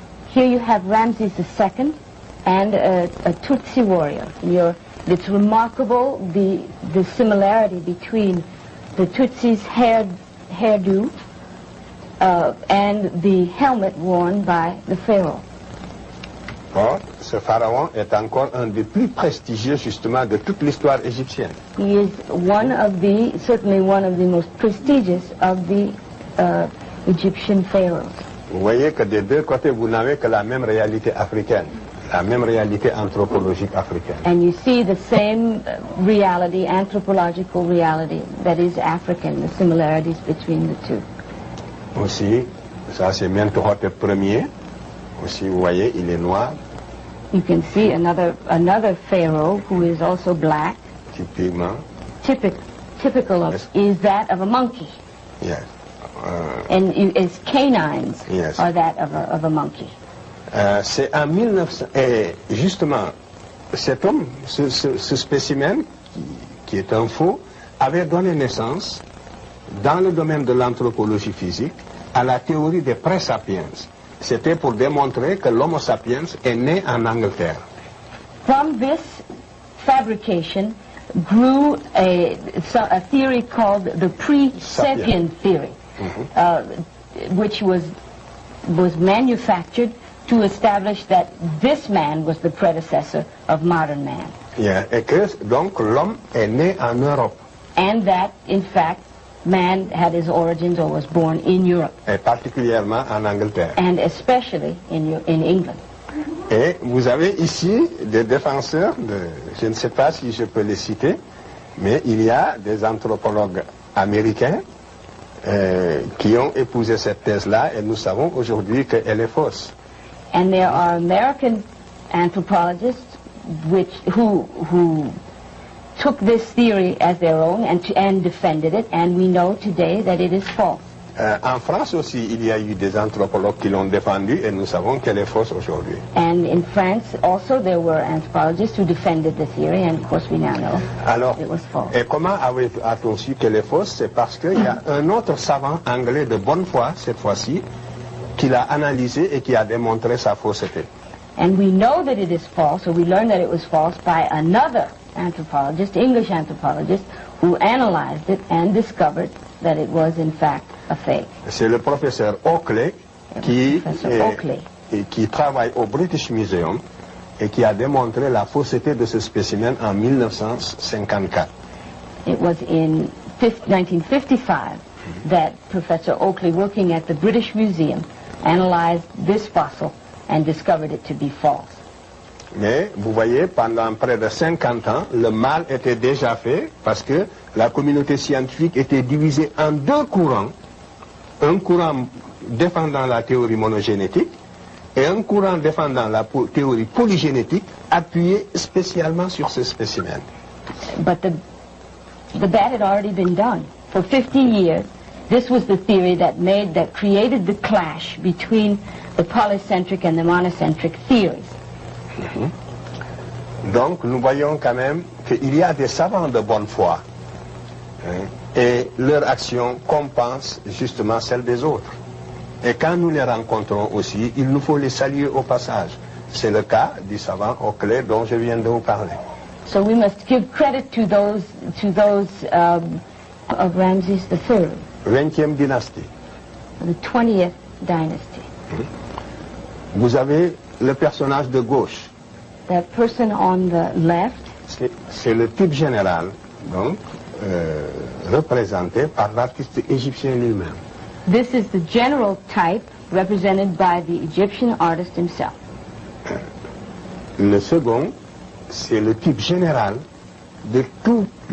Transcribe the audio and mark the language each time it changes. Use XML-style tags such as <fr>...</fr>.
<en>Here you have Ramses II and a Tutsi warrior. It's remarkable the similarity between the Tutsi's hairdo and the helmet worn by the pharaoh.</en> <fr>Or, ce pharaon est encore un des plus prestigieux justement de toute l'histoire égyptienne.</fr> <en>He is certainly one of the most prestigious of the Egyptian pharaohs.</en> <fr>Vous voyez que des deux côtés, vous n'avez que la même réalité africaine, la même réalité anthropologique africaine.</fr> <en>And you see the same reality, anthropological reality, that is African, the similarities between the two.</en> <fr>Aussi, ça c'est Mentuhotep Ier. Aussi, vous voyez, il est noir.</fr> <en>You can see another pharaoh who is also black.</en> <fr>Typiquement.</fr> <en>Typical of is that of a monkey. Yes. And his canines yes. are that of a monkey.</en> <fr>C'est en 1900 et justement cet homme, ce spécimen qui est un faux, avait donné naissance dans le domaine de l'anthropologie physique à la théorie des pré-sapiens. C'était pour démontrer que l'Homo sapiens est né en Angleterre.</fr> <en>From this fabrication grew a theory called the pre-sapien theory, which was manufactured to establish that this man was the predecessor of modern man. Yeah.</en> <fr>Et que donc l'homme est né en Europe.</fr> <en>And that, in fact, man had his origins or was born in Europe.</en> <fr>Et particulièrement en Angleterre.</fr> <en>And especially in England.</en> <fr>Et vous avez ici des défenseurs, je ne sais pas si je peux les citer, mais il y a des anthropologues américains qui ont épousé cette thèse-là et nous savons aujourd'hui qu'elle est fausse.</fr> <en>And there are American anthropologists who took this theory as their own and defended it, and we know today that it is false.</en> <fr>En France aussi, il y a eu des anthropologues qui l'ont défendu et nous savons qu'elle est fausse aujourd'hui.</fr> <en>And in France also there were anthropologists who defended the theory, and of course we now know it was false.</en> <fr>Et comment a-t-on su qu'elle est fausse? C'est parce qu'il y a un autre savant anglais de bonne foi, cette fois-ci, qui l'a analysé et qui a démontré sa fausseté.</fr> <en>And we know that it is false, or we learned that it was false by another anthropologist, English anthropologist, who analyzed it and discovered that it was in fact a fake.</en> <fr>C'est le professeur Oakley qui travaille au British Museum et qui a démontré la fausseté de ce spécimen en 1954.</fr> <en>It was in 1955 that Professor Oakley, working at the British Museum, analyzed this fossil and discovered it to be false.</en> <fr>Mais vous voyez, pendant près de 50 ans, le mal était déjà fait parce que la communauté scientifique était divisée en deux courants. Un courant défendant la théorie monogénétique et un courant défendant la théorie polygénétique appuyé spécialement sur ce spécimen.</fr> <en>But the bad had already been done. For 50 years, this was the theory that created the clash between the polycentric and the monocentric theories.</en> <fr>Donc nous voyons quand même qu'il y a des savants de bonne foi et leur action compense justement celle des autres. Et quand nous les rencontrons aussi, il nous faut les saluer au passage. C'est le cas du savant Oakley dont je viens de vous parler.</fr> <en>So we must give credit to those of Ramses III.</en> <fr>20e dynastie.</fr> <en>The 20th dynasty.</en> <fr>Vous avez le personnage de gauche.</fr> <en>That person on the left.</en> <fr>C'est le type général, donc représenté par l'artiste égyptien lui-même.</fr> <en>This is the general type represented by the Egyptian artist himself.</en> <fr>Le second, c'est le type général de tous</fr>